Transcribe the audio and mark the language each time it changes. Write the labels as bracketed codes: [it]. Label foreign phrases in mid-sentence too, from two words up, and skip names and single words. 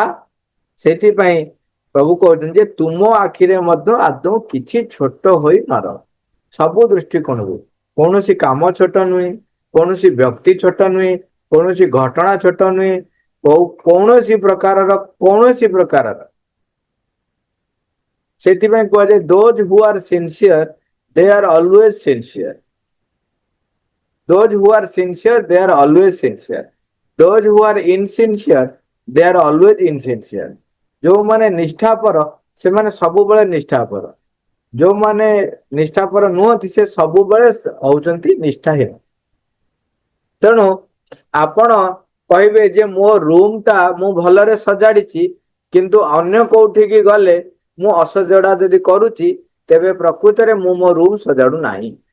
[or] ସେଥିପାଇଁ ପ୍ରଭୁ କହୁଛନ୍ତି ଯେ ତୁମ ଆଖିରେ ମଧ୍ୟ ଆଦୌ କିଛି ଛୋଟ ହୋଇ ନ ରହ। ସବୁ ଦୃଷ୍ଟିକୋଣରୁ କୌଣସି କାମ ଛୋଟ ନୁହେଁ, କୌଣସି ବ୍ୟକ୍ତି ଛୋଟ ନୁହେଁ, କୌଣସି ଘଟଣା ଛୋଟ ନୁହେଁ, କୌଣସି ପ୍ରକାରର ସେଥିପାଇଁ କୁହାଯାଏ [en] those who are sincere they are always sincere. Those who are sincere they are always sincere. Those who are insincere they are always insincere. [or] ଯୋଉମାନେ ନିଷ୍ଠାପର ସେମାନେ ସବୁବେଳେ ନିଷ୍ଠାପର, ଯୋଉମାନେ ନିଷ୍ଠାପର ନୁହନ୍ତି ସେ ସବୁବେଳେ ହଉଛନ୍ତି ନିଷ୍ଠାହୀନ। ତେଣୁ ଆପଣ କହିବେ ଯେ ମୋ ରୁମ ଟା ମୁଁ ଭଲରେ ସଜାଡ଼ିଛି, କିନ୍ତୁ ଅନ୍ୟ କୋଉଠିକି ଗଲେ ମୁଁ ଅସଜଡ଼ା ଯଦି କରୁଛି, ତେବେ ପ୍ରକୃତରେ ମୁଁ ମୋ ରୁମ ସଜାଡୁ ନାହିଁ।